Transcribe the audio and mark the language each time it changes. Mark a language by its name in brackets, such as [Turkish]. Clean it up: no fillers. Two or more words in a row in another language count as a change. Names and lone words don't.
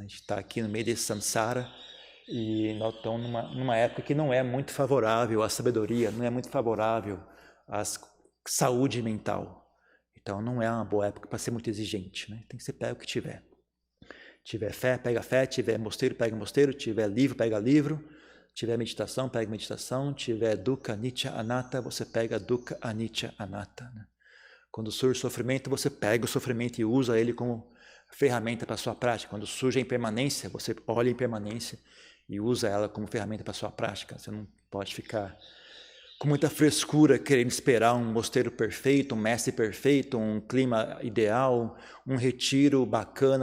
[Portuguese] A gente está aqui no meio desse samsara e nós estamos numa época que não é muito favorável à sabedoria, não é muito favorável à saúde mental. Então, não é uma boa época para ser muito exigente. Né? Tem que ser pega o que tiver. Tiver fé, pega fé. Tiver mosteiro, pega mosteiro. Tiver livro, pega livro. Tiver meditação, pega meditação. Tiver [Pali] dukkha, anicca, anatta, [Portuguese] você pega [Pali] dukkha, anicca, anatta. [Portuguese] Né? Quando surge sofrimento, você pega o sofrimento e usa ele como ferramenta para a sua prática. Quando surge a impermanência, você olha a impermanência e usa ela como ferramenta para a sua prática. Você não pode ficar com muita frescura querendo esperar um mosteiro perfeito, um mestre perfeito, um clima ideal, um retiro bacana.